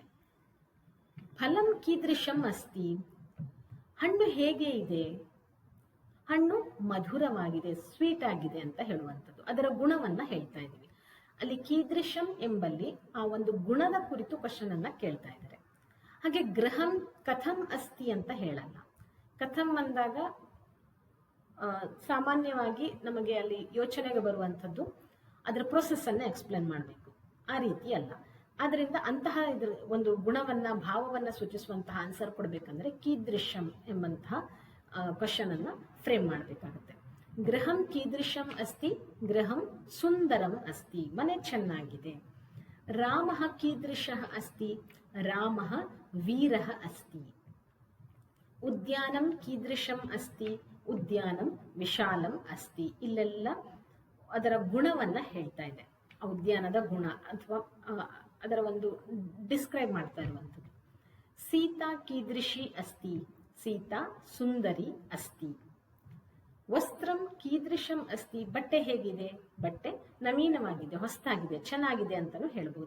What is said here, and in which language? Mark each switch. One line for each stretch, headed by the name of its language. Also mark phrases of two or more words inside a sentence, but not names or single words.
Sanskrit: ಫಲಂ ಕೀದೃಶಂ ಅಸ್ತಿ.
Kannada: ಹಣ್ಣು ಹೇಗೆ ಇದೆ. ಹಣ್ಣು ಮಧುರವಾಗಿದೆ, ಸ್ವೀಟ್ ಆಗಿದೆ ಅಂತ ಹೇಳುವಂಥದ್ದು, ಅದರ ಗುಣವನ್ನ ಹೇಳ್ತಾ ಇದ್ದೀವಿ. ಅಲ್ಲಿ ಕೀದೃಶಂ ಎಂಬಲ್ಲಿ ಆ ಒಂದು ಗುಣದ ಕುರಿತು ಕ್ವಶನ್ ಅನ್ನ ಕೇಳ್ತಾ ಇದ್ದಾರೆ. ಹಾಗೆ
Sanskrit: ಗೃಹಂ ಕಥಂ ಅಸ್ತಿ
Kannada: ಅಂತ ಹೇಳಲ್ಲ. ಕಥಂ ಅಂದಾಗ ಸಾಮಾನ್ಯವಾಗಿ ನಮಗೆ ಅಲ್ಲಿ ಯೋಚನೆಗೆ ಬರುವಂಥದ್ದು ಅದರ ಪ್ರೊಸೆಸ್ ಅನ್ನ ಎಕ್ಸ್ಪ್ಲೇನ್ ಮಾಡಬೇಕು, ಆ ರೀತಿ ಅಲ್ಲ. ಆದ್ರಿಂದ ಅಂತಹ ಇದ್ರ ಒಂದು ಗುಣವನ್ನ ಭಾವವನ್ನ ಸೂಚಿಸುವಂತಹ ಆನ್ಸರ್ ಕೊಡ್ಬೇಕಂದ್ರೆ ಕೀದೃಶಂ ಎಂಬಂತಹ ಕ್ವಶನ್ ಅನ್ನ ಫ್ರೇಮ್ ಮಾಡಬೇಕಾಗುತ್ತೆ.
Sanskrit: ಗೃಹಂ ಕೀದೃಶಂ ಅಸ್ತಿ. ಗೃಹಂ ಸುಂದರಂ ಅಸ್ತಿ,
Kannada: ಮನೆ ಚೆನ್ನಾಗಿದೆ.
Sanskrit: ರಾಮಃ ಕೀದೃಶಃ ಅಸ್ತಿ. ರಾಮಃ ವೀರಃ ಅಸ್ತಿ. ಉದ್ಯಾನಂ ಕೀದೃಶಂ ಅಸ್ತಿ, ಉದ್ಯಾನಂ ವಿಶಾಲಂ ಅಸ್ತಿ.
Kannada: ಇಲ್ಲೆಲ್ಲ ಅದರ ಗುಣವನ್ನ ಹೇಳ್ತಾ ಇದೆ, ಆ ಉದ್ಯಾನದ ಗುಣ ಅಥವಾ ಅದರ ಒಂದು ಡಿಸ್ಕ್ರೈಬ್ ಮಾಡ್ತಾ ಇರುವಂಥದ್ದು.
Sanskrit: ಸೀತಾ ಕೀದೃಶಿ ಅಸ್ತಿ, ಸೀತಾ ಸುಂದರಿ ಅಸ್ತಿ. ವಸ್ತ್ರಂ ಕೀದೃಶಂ ಅಸ್ತಿ,
Kannada: ಬಟ್ಟೆ ಹೇಗಿದೆ, ಬಟ್ಟೆ ನವೀನವಾಗಿದೆ, ಹೊಸದಾಗಿದೆ, ಚೆನ್ನಾಗಿದೆ ಅಂತಲೂ ಹೇಳ್ಬೋದು.